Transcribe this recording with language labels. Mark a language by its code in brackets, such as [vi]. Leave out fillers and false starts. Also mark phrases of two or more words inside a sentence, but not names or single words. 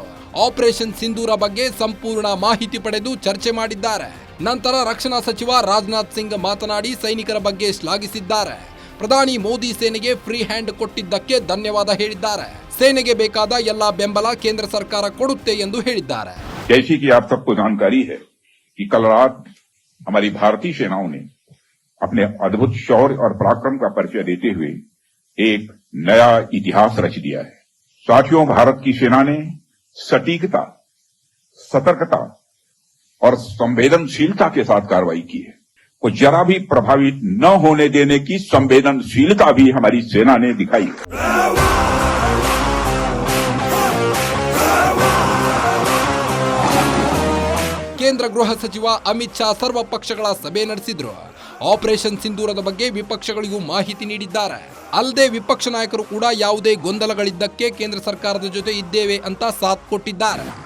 [kn] ಆಪರೇಷನ್ ಸಿಂಧೂರ ಬಗ್ಗೆ ಸಂಪೂರ್ಣ ಮಾಹಿತಿ ಪಡೆದು ಚರ್ಚೆ ಮಾಡಿದ್ದಾರೆ. ನಂತರ ರಕ್ಷಣಾ ಸಚಿವ ರಾಜನಾಥ್ ಸಿಂಗ್ ಮಾತನಾಡಿ ಸೈನಿಕರ ಬಗ್ಗೆ ಶ್ಲಾಘಿಸಿದ್ದಾರೆ. ಪ್ರಧಾನಿ ಮೋದಿ ಸೇನೆಗೆ [en] free hand [kn] ಕೊಟ್ಟಿದ್ದಕ್ಕೆ ಧನ್ಯವಾದ ಹೇಳಿದ್ದಾರೆ. ಸೇನೆಗೆ ಬೇಕಾದ ಎಲ್ಲಾ ಬೆಂಬಲ ಕೇಂದ್ರ ಸರ್ಕಾರ ಕೊಡುತ್ತೆ ಎಂದು ಹೇಳಿದ್ದಾರೆ. [hi] जैसी कि आप सबको जानकारी है कि कल रात हमारी भारतीय सेनाओं ने अपने अद्भुत शौर्य और पराक्रम का परिचय देते हुए एक नया इतिहास रच दिया है. साथियों, भारत की सेना ने सटीकता, सतर्कता और संवेदनशीलता के साथ कार्रवाई की है. को जरा भी प्रभावित न होने देने की संवेदनशीलता भी हमारी सेना ने दिखाई है. [kn] ಕೇಂದ್ರ ಗೃಹ ಸಚಿವ ಅಮಿತ್ ಶಾ ಸರ್ವ ಪಕ್ಷಗಳ ಸಭೆ ನಡೆಸಿದ್ರು. ಆಪರೇಷನ್ ಸಿಂಧೂರದ ಬಗ್ಗೆ ವಿಪಕ್ಷಗಳಿಗೂ ಮಾಹಿತಿ ನೀಡಿದ್ದಾರೆ. ಅಲ್ಲದೆ ವಿಪಕ್ಷ ನಾಯಕರು ಕೂಡ ಯಾವುದೇ ಗೊಂದಲಗಳಿದ್ದಕ್ಕೆ ಕೇಂದ್ರ ಸರ್ಕಾರದ ಜೊತೆ ಇದ್ದೇವೆ ಅಂತ ಸಾಥ್ ಕೊಟ್ಟಿದ್ದಾರೆ.